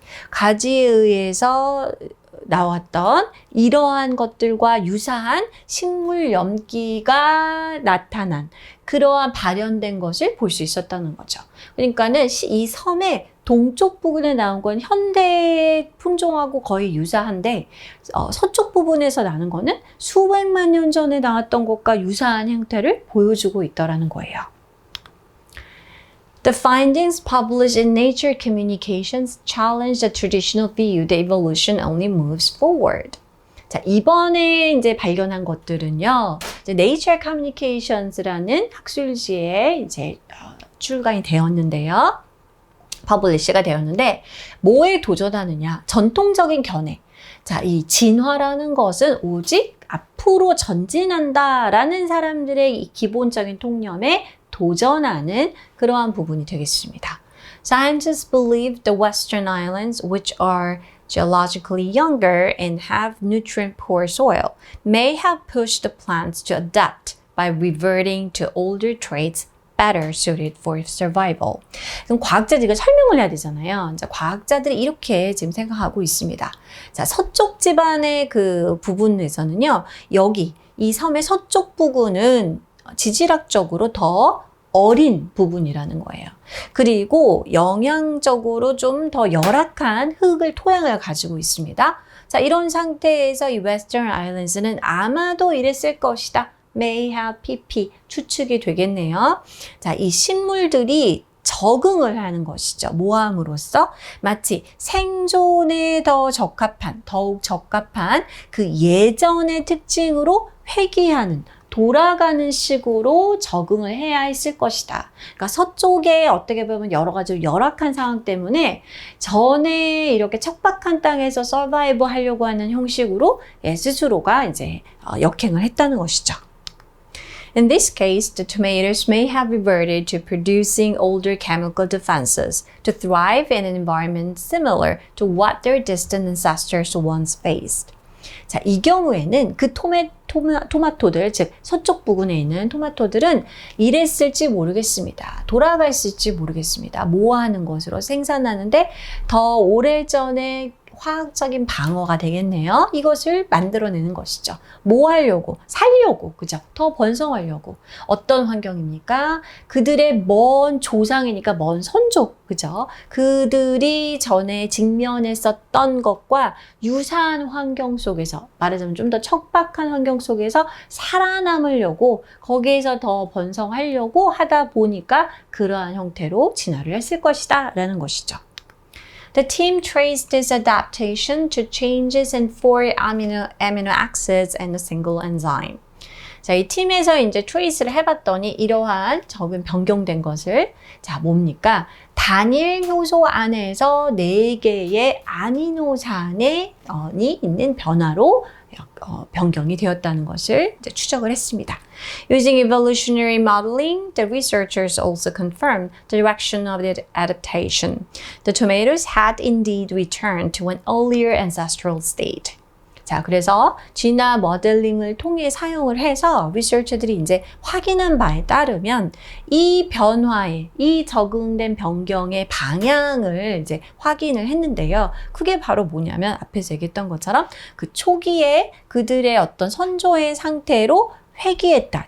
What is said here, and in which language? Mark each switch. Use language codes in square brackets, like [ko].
[ko] 가지에 의해서 나왔던 이러한 것들과 유사한 식물 염기가 나타난 그러한 발현된 것을 볼 수 있었다는 거죠. 그러니까는 이 섬의 동쪽 부분에 나온 건 현대 품종하고 거의 유사한데 서쪽 부분에서 나는 거는 수백만 년 전에 나왔던 것과 유사한 형태를 보여주고 있더라는 거예요. [en] The findings published in Nature Communications challenge the traditional view that evolution only moves forward. [ko] 자, 이번에 이제 발견한 것들은요, 이제 Nature Communications라는 학술지에 이제 출간이 되었는데요. 퍼블리시가 되었는데, 뭐에 도전하느냐? 전통적인 견해. 자, 이 진화라는 것은 오직 앞으로 전진한다라는 사람들의 이 기본적인 통념에 도전하는 그러한 부분이 되겠습니다. [en] Scientists believe the Western Islands, which are geologically younger and have nutrient-poor soil, may have pushed the plants to adapt by reverting to older traits better suited for survival. [ko] 그럼 과학자들이 이걸 설명을 해야 되잖아요. 자, 과학자들이 이렇게 지금 생각하고 있습니다. 자, 서쪽 지반의 그 부분에서는요, 여기 이 섬의 서쪽 부분은 지질학적으로 더 어린 부분이라는 거예요. 그리고 영양적으로 좀 더 열악한 토양을 가지고 있습니다. 자, 이런 상태에서 이 Western Islands는 아마도 이랬을 것이다. [en] may have pp [ko] 추측이 되겠네요. 자, 이 식물들이 적응을 하는 것이죠. 모함으로써 마치 생존에 더욱 적합한 그 예전의 특징으로 회귀하는 돌아가는 식으로 적응을 해야 했을 것이다. 그러니까 서쪽에 어떻게 보면 여러 가지 열악한 상황 때문에 전에 이렇게 척박한 땅에서 서바이브 하려고 하는 형식으로 스스로가 이제 역행을 했다는 것이죠. [en] In this case, the tomatoes may have reverted to producing older chemical defenses to thrive in an environment similar to what their distant ancestors once faced. [ko] 자, 이 경우에는 그 토마토들, 즉 서쪽 부근에 있는 토마토들은 이랬을지 모르겠습니다. 돌아갔을지 모르겠습니다. 뭐 하는 것으로 생산하는데 더 오래전에 화학적인 방어가 되겠네요. 이것을 만들어내는 것이죠. 뭐 하려고? 살려고. 그죠? 더 번성하려고. 어떤 환경입니까? 그들의 먼 조상이니까 먼 선족. 그죠? 그들이 전에 직면했었던 것과 유사한 환경 속에서, 말하자면 좀 더 척박한 환경 속에서 살아남으려고, 거기에서 더 번성하려고 하다 보니까 그러한 형태로 진화를 했을 것이다 라는 것이죠. [en] The team traced this adaptation to changes in 4 amino acids and a single enzyme. [ko] 자, 이 팀에서 이제 트레이스를 해봤더니 이러한 적은 변경된 것을, 자, 뭡니까? 단일 효소 안에서 4개의 아미노산이 있는 변화로 변경이 되었다는 것을 이제 추적을 했습니다. [en] Using evolutionary modeling, the researchers also confirmed the direction of the adaptation. The tomatoes had indeed returned to an earlier ancestral state. [ko] 자, 그래서 진화 모델링을 통해 사용을 해서 리서처들이 이제 확인한 바에 따르면 이 변화의, 이 적응된 변경의 방향을 이제 확인을 했는데요. 그게 바로 뭐냐면 앞에서 얘기했던 것처럼 그 초기에 그들의 어떤 선조의 상태로 회귀했다.